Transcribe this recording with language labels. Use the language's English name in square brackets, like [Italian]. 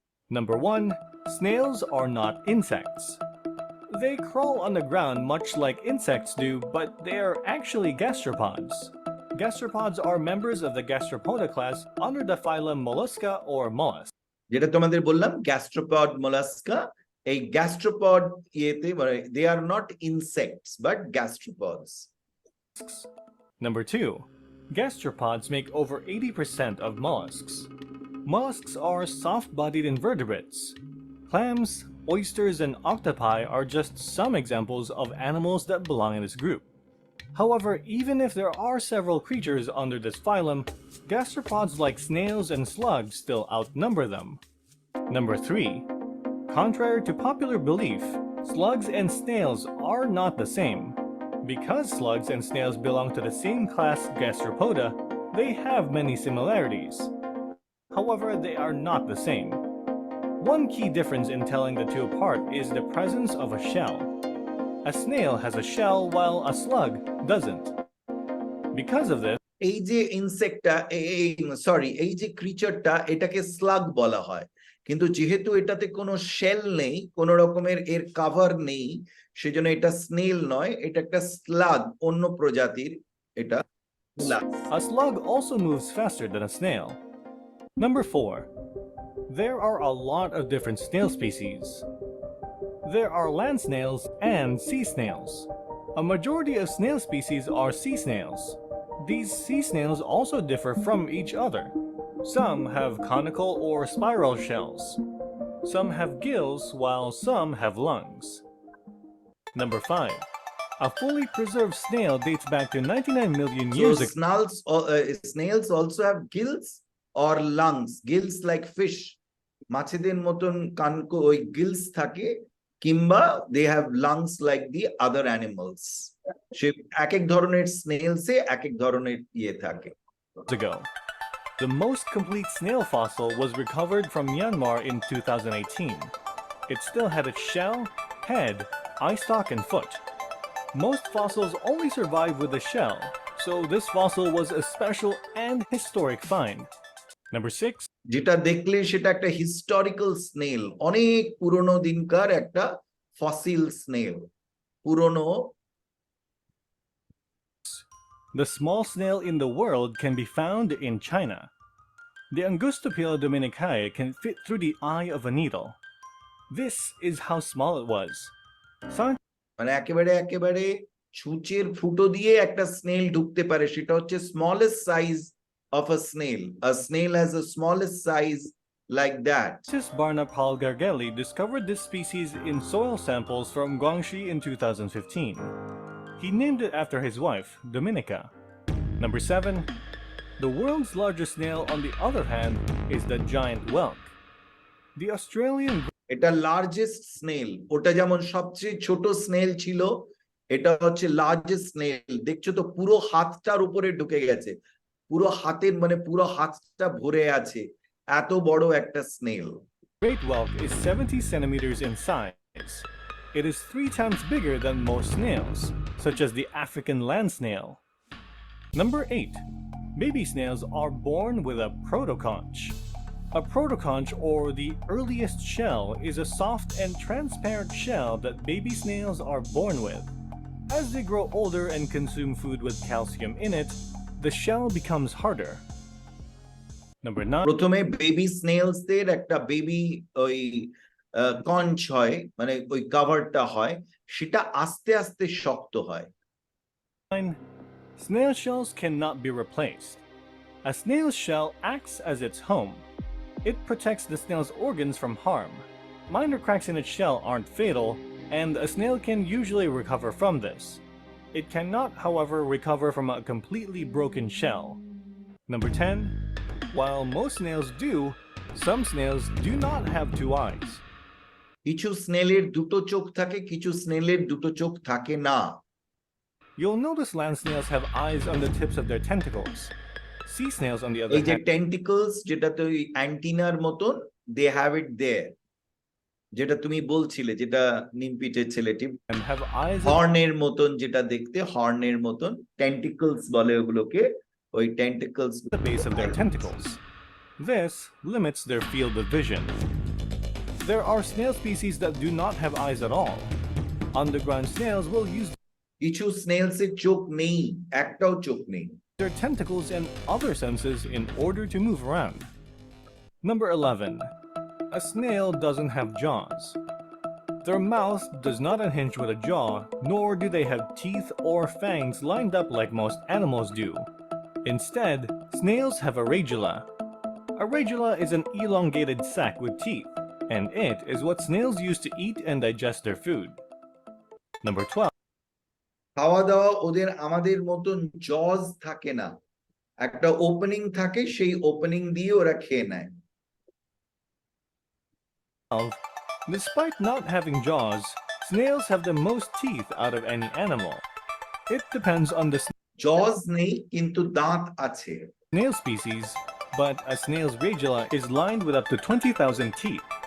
[English] Number 1. Snails are not insects. They crawl on the ground much like insects do, but they are actually gastropods. Gastropods are members of the Gastropoda class under the phylum Mollusca or mollusk. [Bangla] যেটা তোমাদের বললাম gastropod mollusca, এই gastropod ইয়েতে মানে [English] They are not insects but gastropods. Number 2. Gastropods make over 80% of mollusks. Mollusks are soft-bodied invertebrates. Clams, oysters, and octopi are just some examples of animals that belong in this group. However, even if there are several creatures under this phylum, gastropods like snails and slugs still outnumber them. Number 3. Contrary to popular belief, slugs and snails are not the same. Because slugs and snails belong to the same class Gastropoda, they have many similarities. However, they are not the same. One key difference in telling the two apart is the presence of a shell. A snail has a shell while a slug doesn't. Because of this, [Bangla] এই যে ইনসেক্টটা, এই যে ক্রিচারটা, এটাকে slug বলা হয়, কিন্তু যেহেতু এটাতে কোনো শেল নেই, কোনো রকমের এর কভার নেই, সেজন্য এটা স্নেল নয়, এটা একটা স্লাগ, অন্য প্রজাতির এটা। [English] a slug also moves faster than a snail. Number 4. There are a lot of different snail species. There are land snails and sea snails. A majority of snail species are sea snails. These sea snails also differ from each other. Some have conical or spiral shells. Some have gills, while some have lungs. Number 5. A fully preserved snail dates back to 99 million years ago. Snails also have gills or lungs, gills like fish, [Bangla] মাছেদের মতন ওই Giles থাকে, কিংবা [English] They have lungs like the other animals. [Bangla] সে এক এক ধরনের স্নেলসে এক এক ধরনের ইয়ে থাকে। [English] Ago. The most complete snail fossil was recovered from Myanmar in 2018. It still had its shell, head, eye stalk, and foot. Most fossils only survive with the shell, so this fossil was a special and historic find. Number 6. [Bangla] যেটা দেখলে সেটা একটা historical snail, অনেক পুরনো দিনকার একটা fossil snail, পুরনো। [English] The small snail in the world can be found in China. The Angustopila dominicae can fit through the eye of a needle. This is how small it was. [Bangla] মানে একেবারে ছুঁচের ফুটো দিয়ে একটা স্নেল ঢুকতে পারে, সেটা হচ্ছে [English] Smallest size of a snail. A snail has the smallest size like that. Scientist Barna Paul Gargelli discovered this species in soil samples from Guangxi in 2015. He named it after his wife, Dominica. Number 7. The world's largest snail, on the other hand, is the giant whelk. The Australian... [Bangla] এটা largest snail, ওটা যেমন সবচেয়ে ছোট snail ছিল, এটা হচ্ছে largest snail. দেখছো তো পুরো হাতটার উপরে ঢুকে গেছে, পুরো হাতের মানে পুরো হাতটা ভরে আছে, এত বড় একটা snail. [English] Great whelk is 70 centimeters in size. It is 3 times bigger than most snails, such as the African land snail. Number 8. Baby snails are born with a protoconch. A protoconch, or the earliest shell, is a soft and transparent shell that baby snails are born with. As they grow older and consume food with calcium in it, the shell becomes harder. Number 9. [Bangla] প্রথমে baby স্নেলসদের একটা baby ওই conch হয়, মানে ওই কভারটা হয়, সেটা আস্তে আস্তে শক্ত হয়। [English] 9. Snail shells cannot be replaced. A snail's shell acts as its home. It protects the snail's organs from harm. Minor cracks in its shell aren't fatal, and a snail can usually recover from this. It cannot, however, recover from a completely broken shell. Number 10. While most snails do, some snails do not have 2 eyes. [Bangla] কিছু স্নেলের দুটো চোখ থাকে, কিছু স্নেলের দুটো চোখ থাকে না। [English] You'll notice land snails have eyes on the tips of their tentacles. Sea snails, on the other [Bangla] এই যে [English] hand, [Bangla] টেন্টিকলস, যেটা তো ওই অ্যান্টিনার মতন, [English] they have it there, [Bangla] যেটা তুমি বলছিলে, যেটা নিমপিটের ছেলেটি, [English] have eyes [Bangla] হর্নের মতন, যেটা দেখতে হর্নের মতন, টেন্টিকলস বলে ওগুলোকে, ওই টেন্টিকলস [English] at the base of their tentacles. This limits their field of vision. There are snail species that do not have eyes at all. Underground snails will use [Bangla] কিছু স্নেলসের চোখ নেই, একটাও চোখ নেই। [English] their tentacles and other senses in order to move around. Number 11. A snail doesn't have jaws. Their mouth does not unhinge with a jaw, nor do they have teeth or fangs lined up like most animals do. Instead, snails have a radula. A radula is an elongated sac with teeth, and it is what snails use to eat and digest their food. Number 12. [Bangla] খাওয়া দাওয়া ওদের আমাদের মতন জজ থাকে না, একটা opening থাকে, সেই ওপেনিং দিয়ে ওরা খেয়ে নেয়। [English] Despite not having jaws, snails have the most teeth out of any animal. It depends on the [Bangla] জজ নেই কিন্তু দাঁত আছে। [English] snail species, but a snail's radula is lined with up to 20,000 teeth.